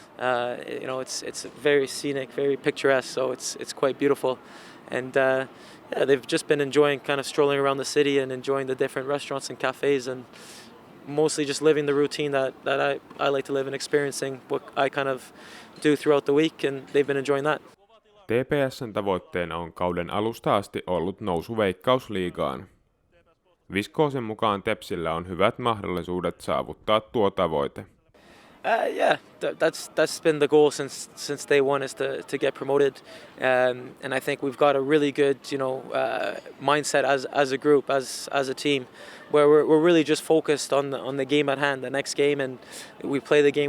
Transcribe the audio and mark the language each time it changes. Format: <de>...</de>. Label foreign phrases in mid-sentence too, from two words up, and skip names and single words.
<en>It's very scenic, very picturesque. So it's quite beautiful, and they've just been enjoying kind of strolling around the city and enjoying the different restaurants and cafes, and mostly just living the routine that I like to live and experiencing what I kind of do throughout the week, and they've been enjoying that.</en> <fi>TPS:n tavoitteena on kauden alusta asti ollut nousu Veikkausliigaan. Viscosin mukaan Tepsillä on hyvät mahdollisuudet saavuttaa tuo tavoite.</fi> <en>That's been the goal since day one, is to get promoted, and I think we've got a really good mindset as a group, as a team, where we're really just focused on the game at hand, the next game, and we play the game.</en>